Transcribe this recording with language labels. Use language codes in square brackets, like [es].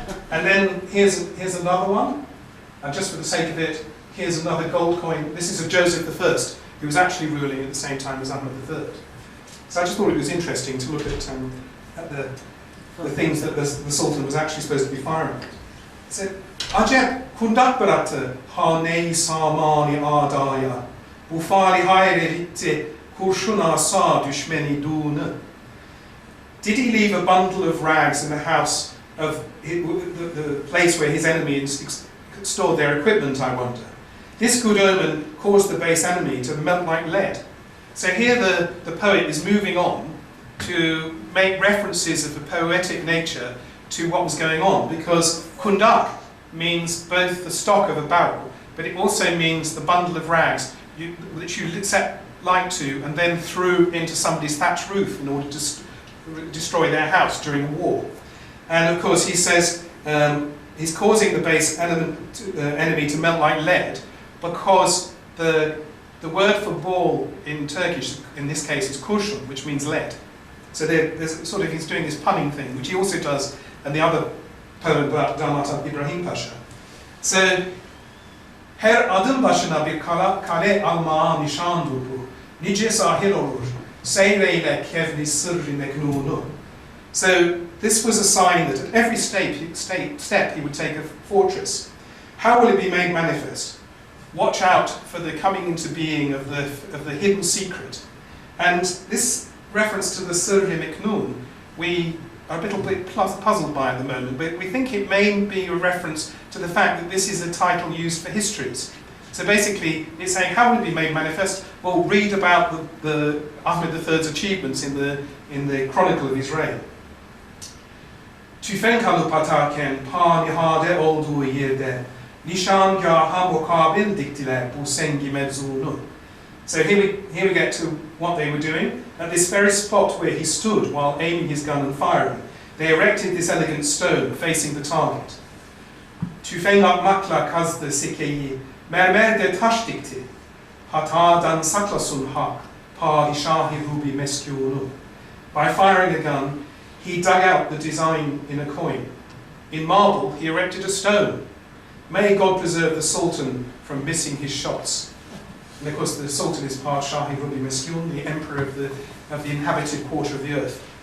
[en] And then here's another one, and just for the sake of it, here's another gold coin. This is of Joseph I, who was actually ruling at the same time as Ahmed III. So I just thought it was interesting to look at the things that the Sultan was actually supposed to be firing at. [tr] So, Acep kundak bıraktı hane-i samani adaya, bu fali hayrelitti kurşuna sağ düşmeni dunu. [en] Did he leave a bundle of rags in the house of the place where his enemies stored their equipment, I wonder? This good omen caused the base enemy to melt like lead. So here the poet is moving on to make references of a poetic nature to what was going on, because kundak means both the stock of a barrel, but it also means the bundle of rags that you set light to and then threw into somebody's thatched roof in order to destroy their house during a war. And of course he says he's causing the base enemy to melt like lead because the word for ball in Turkish, in this case, is kurşun, which means lead. So there's sort of, he's doing this punning thing, which he also does in the other poem about Damat İbrahim Paşa. [tr] So, her adım başına bir kale almaya nişandır bu. Nice sahil olur, seyreyle kevni sırrı meknunu. [en] So, this was a sign that at every step he would take a fortress. How will it be made manifest? Watch out for the coming into being of the hidden secret. And this reference to the Sirri Meknun, we are a little bit puzzled by at the moment, but we think it may be a reference to the fact that this is a title used for histories. So basically, it's saying, how will it be made manifest? Well, read about the Ahmed III's achievements in the chronicle of his reign. [tr] Tüfek alıp atarken panihade olduğu yerde nişangaha mukabil diktiler bu sengi mevzunu. [en] So here we get to what they were doing. At this very spot where he stood while aiming his gun and firing, they erected this elegant stone facing the target. [tr] Tüfek atmakla kazdı sikeyi, mermerde taş dikti. Hatadan saklasın hak, padişahi rubi meskûnu. [en] By firing a gun, he dug out the design in a coin. In marble, he erected a stone. May God preserve the Sultan from missing his shots. And of course, the Sultan is Padişahi Rubi Meskun, the emperor of the inhabited quarter of the earth.